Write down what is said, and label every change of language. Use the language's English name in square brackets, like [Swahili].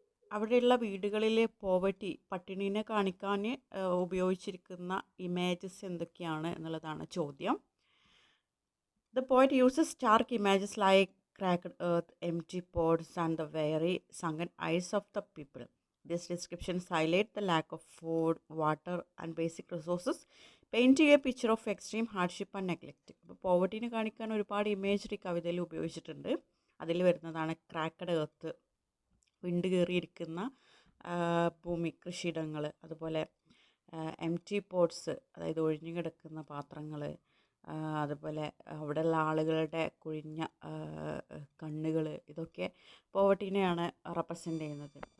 [Malayalam] അവിടെയുള്ള വീടുകളിലെ പോവർട്ടി, പട്ടിണീനെ കാണിക്കാൻ ഉപയോഗിച്ചിരിക്കുന്ന ഇമേജസ് എന്തൊക്കെയാണ് എന്നുള്ളതാണ് ചോദ്യം. [English] The poet uses stark images like cracked earth, empty pots, and the weary, sunken eyes of the people. These descriptions highlight the lack of food, water, and basic resources, painting a picture of extreme hardship and neglect. [Malayalam] അപ്പോൾ പോവർട്ടിനെ കാണിക്കാൻ ഒരുപാട് imagery കവിതയിൽ ഉപയോഗിച്ചിട്ടുണ്ട്. അതിൽ വരുന്നതാണ് cracked earth, വിണ്ട് കയറിയിരിക്കുന്ന ഭൂമി, കൃഷിയിടങ്ങൾ, അതുപോലെ എംറ്റി പോട്ട്സ്, അതായത് ഒഴിഞ്ഞു കിടക്കുന്ന പാത്രങ്ങൾ, അതുപോലെ അവിടെയുള്ള ആളുകളുടെ കുഴിഞ്ഞ കണ്ണുകൾ, ഇതൊക്കെ പോവർട്ടിനെയാണ് റെപ്രസെൻ്റ് ചെയ്യുന്നത്.